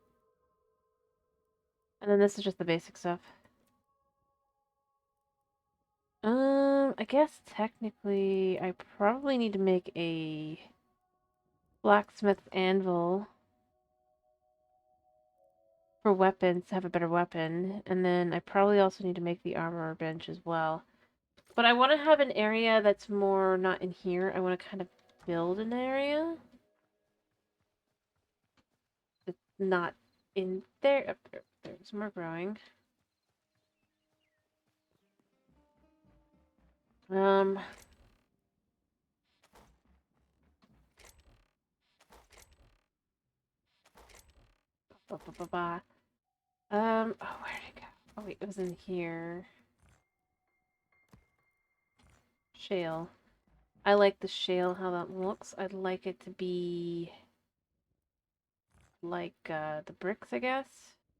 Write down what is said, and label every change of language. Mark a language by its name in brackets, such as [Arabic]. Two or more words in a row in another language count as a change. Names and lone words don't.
[English] And then this is just the basic stuff. I guess technically I probably need to make a blacksmith anvil for weapons to have a better weapon. And then I probably also need to make the armor bench as well. But I want to have an area that's more not in here. I want to kind of build an area that's not in there. Up there. There's more growing. Um, ba, ba, ba, ba. Oh, where'd it go? Oh, wait, it was in here. Shale. I like the shale, how that looks. I'd like it to be like the bricks, I guess.